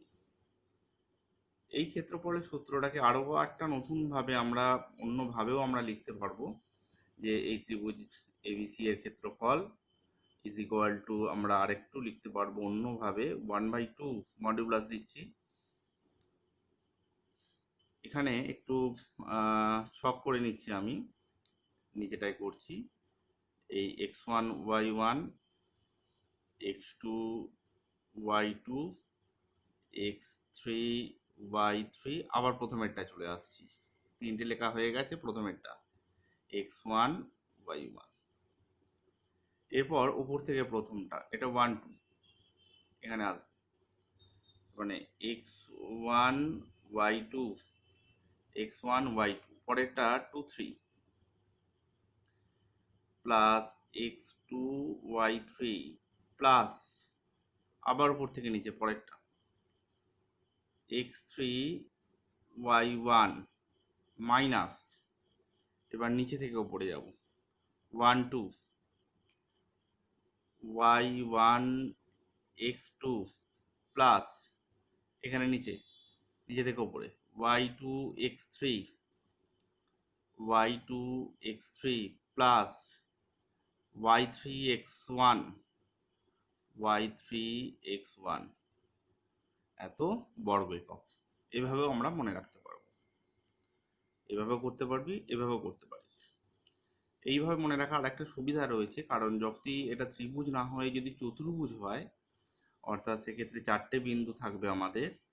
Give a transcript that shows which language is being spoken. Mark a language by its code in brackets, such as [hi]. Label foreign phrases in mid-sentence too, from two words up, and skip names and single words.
[bn] এই ক্ষেত্রফলের সূত্রটাকে আরো একটা নতুন ভাবে আমরা অন্যভাবেও আমরা লিখতে পারবো, যে এই ত্রিভুজ এবিসি এর ক্ষেত্রফল [en] is equal to, [bn] আমরা আরেকটু লিখতে পারবো অন্যভাবে, 1/2 মডিউলাস দিচ্ছি। এখানে একটু ছক করে নিচ্ছি, আমি নিজেটাই করছি। এই x1 y1, x2 y2, x3 y3, আবার প্রথমেরটা চলে আসছি, তিনটে লেখা হয়ে গেছে প্রথমেরটা x1 y1। এরপর উপর থেকে প্রথমটা, এটা 1 2 এখানে আসবে, মানে x1 y2, x1 y2, পরেরটা 2 3 প্লাস x2 y3 প্লাস, আবার উপর থেকে নিচে পরেরটা x3 y1 মাইনাস, এবার নিচে থেকে উপরে যাব 1 2 y1 x2 প্লাস, এখানে নিচে থেকে উপরে y2 x3 y2 x3 প্লাস y3 x1 y3 x1 এত বর্গ একক। এভাবেও আমরা মনে রাখতে পারবো, এভাবেও করতে পারবি, এভাবেও করতে পারিস। এইভাবে মনে রাখার একটা সুবিধা রয়েছে, কারণ যদি এটা ত্রিভুজ না হয়ে যদি চতুর্ভুজ হয়, অর্থাৎ সেক্ষেত্রে চারটে বিন্দু থাকবে আমাদের।